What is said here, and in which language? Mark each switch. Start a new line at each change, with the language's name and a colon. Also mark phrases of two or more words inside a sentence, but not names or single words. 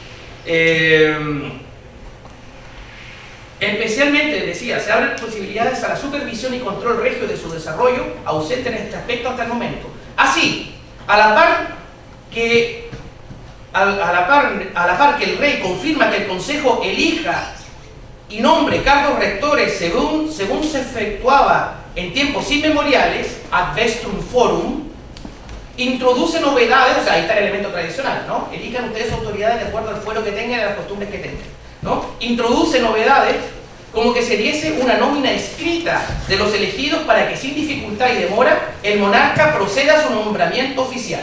Spanish: Especialmente, decía, se abren posibilidades a la supervisión y control regio de su desarrollo, ausente en este aspecto hasta el momento. Así, a la par que el rey confirma que el Consejo elija y nombre cargos rectores según se efectuaba en tiempos inmemoriales,
Latin: ad vestrum forum,
Spanish: introduce novedades, o sea, ahí está el elemento tradicional, ¿no? Elijan ustedes autoridades de acuerdo al fuero que tengan y a las costumbres que tengan, ¿no? Introduce novedades como que se diese una nómina escrita de los elegidos para que sin dificultad y demora el monarca proceda a su nombramiento oficial.